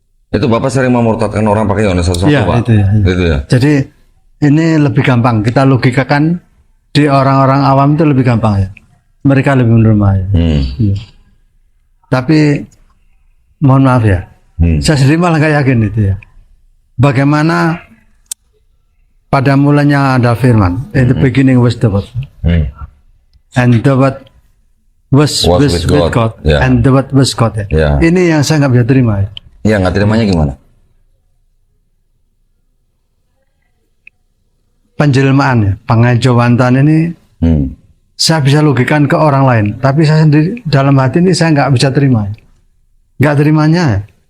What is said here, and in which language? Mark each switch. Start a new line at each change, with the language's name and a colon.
Indonesian: Itu Bapak sering memurtadkan orang pakai Yohanes 1:1 Iya, Pak? itu ya, iya. Itu ya. Jadi ini lebih gampang kita logikakan, di orang-orang awam itu lebih gampang ya. Mereka lebih menerima ya. Iya. Tapi mohon maaf ya, saya sendiri malah nggak yakin itu ya. Bagaimana pada mulanya ada firman,
English: in the beginning was the word, and the word was with God,
Indonesian: Ya.
English: and the word was God ya.
Indonesian: Ya. Ini yang saya nggak bisa terima ya. Iya, nggak terimanya gimana? Penjelmaan ya, pengajawantan ini saya bisa logikan ke orang lain, tapi saya sendiri dalam hati ini saya nggak bisa terima. Nggak terimanya ya.